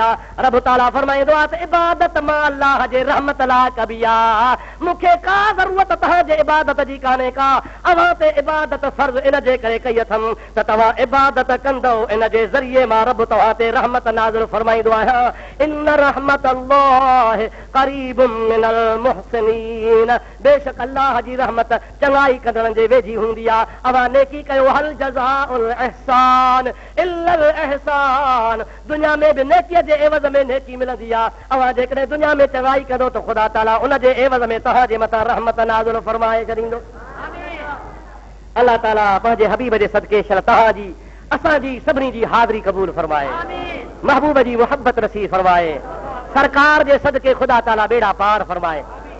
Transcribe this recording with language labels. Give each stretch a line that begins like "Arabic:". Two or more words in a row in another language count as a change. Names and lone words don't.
Sindhi: आहे रब ताला फरमाईंदो आहे त इबादत मां अल्लाह जे रहमत लाइ कबी आहे मूंखे का ज़रूरत तव्हांजे इबादत जी कान्हे का अवां ते इबादत फर्ज़ इन जे करे कई अथमि त तव्हां इबादत कंदो इन जे ज़रिए मां रब तव्हां ते रहमत नाज़िल फरमाईंदो आहियां
Arabic: إن رحمت الله قريب من المحسنين
Sindhi: बेशक अल्लाह जी रहमत चङाई कंदड़नि जे वेझी हूंदी आहे अवां नेकी कयो
Arabic: هل جزاء الإحسان إلا الإحسان
Sindhi: दुनिया में भी नेकीअ जे एवज़ में नेकी मिलंदी आहे अवां जेकॾहिं दुनिया में चङाई कंदो त ख़ुदा ताला उन जे एवज़ में तव्हांजे मथां रहमत नाज़िल फरमाए छॾींदो अल्लाह ताला पंहिंजे हबीब जे सदके शल तव्हांजी असांजी सभिनी जी हाज़िरी क़बूल फरमाए महबूब जी मुहब्बत नसीब फरमाए सरकार जे सदके ख़ुदा ताला बेड़ा पार फरमाए